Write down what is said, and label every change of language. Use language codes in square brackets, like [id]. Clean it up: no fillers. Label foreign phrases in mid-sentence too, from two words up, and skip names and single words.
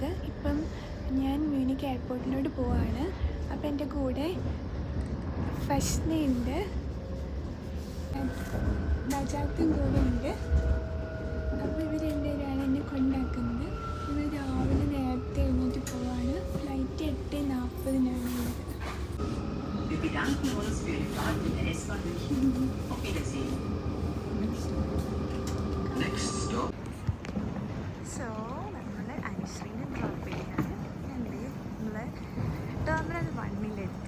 [ml] ഇപ്പം ഞാൻ മ്യൂണിക്ക് എയർപോർട്ടിലോട്ട് പോവാണ്. അപ്പം എൻ്റെ കൂടെ ഫസ്നയുണ്ട്, നജാത്തും കൂടെ ഉണ്ട്. അപ്പോൾ ഇവർ രണ്ടുപേരാണ് എന്നെ കൊണ്ടാക്കുന്നത്. ഇവർ രാവിലെ നേരത്തെ എഴുന്നേറ്റ് പോവാണ്. ഫ്ലൈറ്റ് 8:40 [de] Wir bedanken uns für Ihre Fahrt mit der S-Bahn München. Auf Wiedersehen. [en] Next stop. [ml] സോ നമ്മൾ അനുശ്രീനെ ഡ്രോപ്പ് ചെയ്യാണ്. നമ്മൾ ടെർമിനൽ 1-ലെത്തി.